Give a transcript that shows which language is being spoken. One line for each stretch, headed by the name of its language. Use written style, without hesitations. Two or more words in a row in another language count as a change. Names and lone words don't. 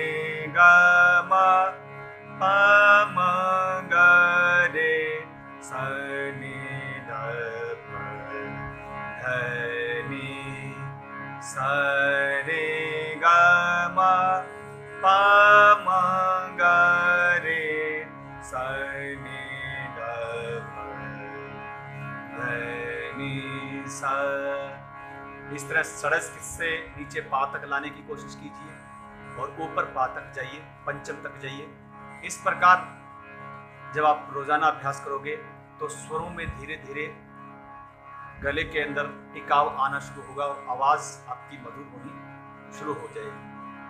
Hindi: ग म प म ग रे सा नी ध प ध नी सा रे ग म प म ग रे सा नी ध प ध नी सा। इस तरह षड्ज से नीचे पा तक लाने की कोशिश कीजिए और ऊपर पा तक जाइए, पंचम तक जाइए। इस प्रकार जब आप रोजाना अभ्यास करोगे तो स्वरों में धीरे धीरे गले के अंदर टिकाव आना शुरू होगा और आवाज आपकी मधुर होनी शुरू हो जाएगी।